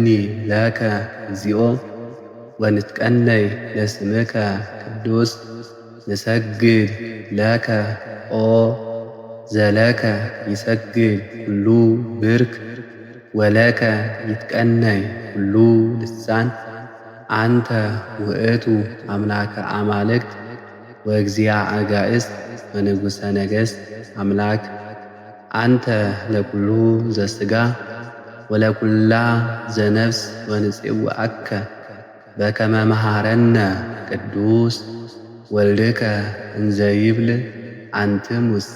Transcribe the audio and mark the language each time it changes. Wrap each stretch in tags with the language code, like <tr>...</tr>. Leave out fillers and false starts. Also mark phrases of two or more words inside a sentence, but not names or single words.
<gez>ለከ እግዚኦ ወንትቀነይ ለስምከ ቅዱስ ንሰግድ ለከ ኦ ዘለከ ይሰግድ ኩሉ ብርክ ወለከ ይትቀነይ ኩሉ ልሳን። አንተ ውእቱ አምላከ አማልክት ወእግዚአ አጋእዝት ወንጉሠ ነገሥት አምላክ። አንተ ለኩሉ ዘሥጋ ወለኩላ ዘነፍስ ወንፄውዐከ በከመ መሃረነ ቅዱስ ወልድከ እንዘ ይብል አንትሙሰ</gez>